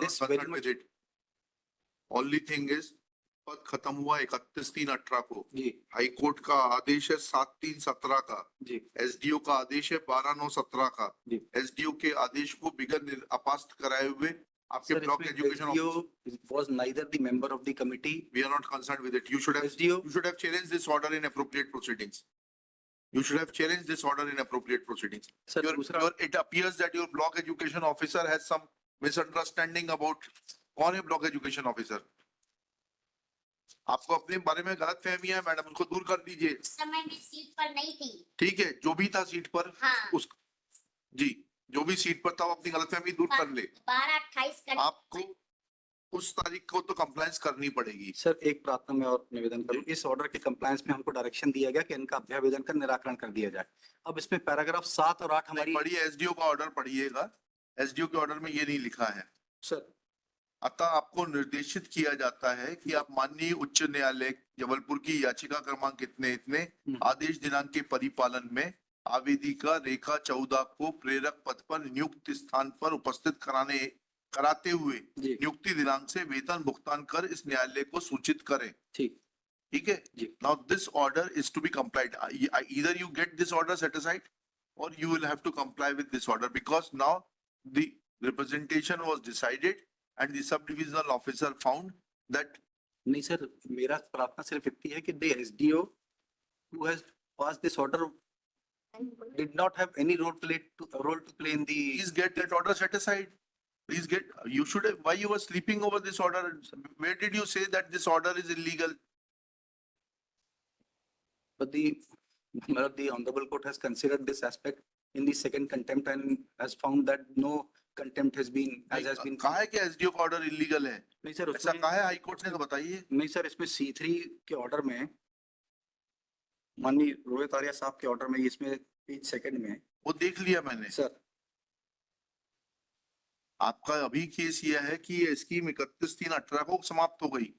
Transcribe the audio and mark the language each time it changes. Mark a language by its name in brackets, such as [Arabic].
[English] This very concerned much. with it. [Hindi] Only thing is पद खत्म हुआ 31/3/18 को। जी हाई कोर्ट का आदेश है 7/3/17 का। जी एसडीओ का आदेश है 12/9/17 का। जी। एसडीओ के आदेश को बिगर अपास्त कराए हुए आपके सर, ब्लॉक इसमें education [English] SDO was neither the member of the committee. we are not concerned with it. SDO You should have challenged this order in appropriate proceedings. You should have challenged this order in appropriate proceedings. [Hindi] Sir, दूसरा [English] It appears that your block education officer has some misunderstanding about कौन है block education officer? [Hindi] आपको अपने बारे में गलत फहमी है मैडम, उसको दूर कर दीजिए। उस समय मैं सीट पर नहीं थी। ठीक है, जो भी था सीट पर हाँ। उस जी जो भी सीट पर था वो अपनी गलतफहमी दूर कर ले। 12/28 आपको उस तारीख को तो कंप्लायंस करनी पड़ेगी। सर, एक प्रार्थना में और निवेदन करूं, इस ऑर्डर के कंप्लायंस में हमको डायरेक्शन दिया गया कि इनका अभ्यावेदन का निराकरण कर दिया जाए। अब इसमें पैराग्राफ 7 और 8 हमारी पढ़िए एसडीओ का ऑर्डर पढ़िएगा। एसडीओ के ऑर्डर में ये नहीं लिखा है। सर अतः आपको निर्देशित किया जाता है कि आप माननीय उच्च न्यायालय जबलपुर की याचिका क्रमांक इतने आदेश दिनांक के परिपालन में आवेदिका रेखा 14 को प्रेरक पद पर नियुक्त स्थान पर उपस्थित कराते हुए जी नियुक्ति दिनांक से वेतन भुगतान कर इस न्यायालय को सूचित करें। ठीक ठीक है जी। [English] Now this order is to be complied. Either you get this order set aside or you will have to comply with this order because now the representation was decided and the sub-divisional officer found that नहीं sir, मेरा प्रार्थना सिर्फ इतनी है कि the SDO who has passed this order did not have any role to play in the please get that order set aside. Please get, you should have, why you were sleeping over this order? Where did you say that this order is illegal? but the honorable court has considered this aspect in the second contempt and has found that no contempt has been [Hindi] कहा है कि SDO का order illegal है? नहीं sir, ऐसा उसमें कहा है हाई कोर्ट ने, तो बताइए। नहीं सर, इसमें C3 के ऑर्डर में माननीय रोहित आर्या साहब के ऑर्डर में इसमें पेज सेकंड में वो देख लिया मैंने। सर आपका अभी केस यह है कि ये स्कीम 31/3/18 को समाप्त हो गई,